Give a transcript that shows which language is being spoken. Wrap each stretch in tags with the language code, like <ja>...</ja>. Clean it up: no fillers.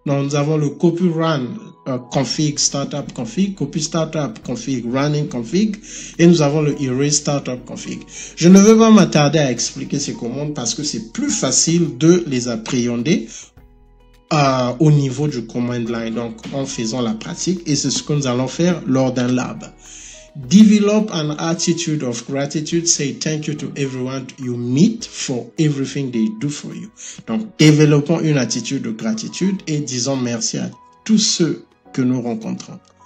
<fr>Donc, nous avons le Copy Run Config, Startup Config, Copy Startup Config, Running Config, et nous avons le Erase Startup Config. Je ne vais pas m'attarder à expliquer ces commandes parce que c'est plus facile de les appréhender au niveau du command line, donc en faisant la pratique, et c'est ce que nous allons faire lors d'un lab.</fr> <en>Develop an attitude of gratitude. Say thank you to everyone you meet for everything they do for you.</en> <fr>Donc, développons une attitude de gratitude et disons merci à tous ceux que nous rencontrons.</fr>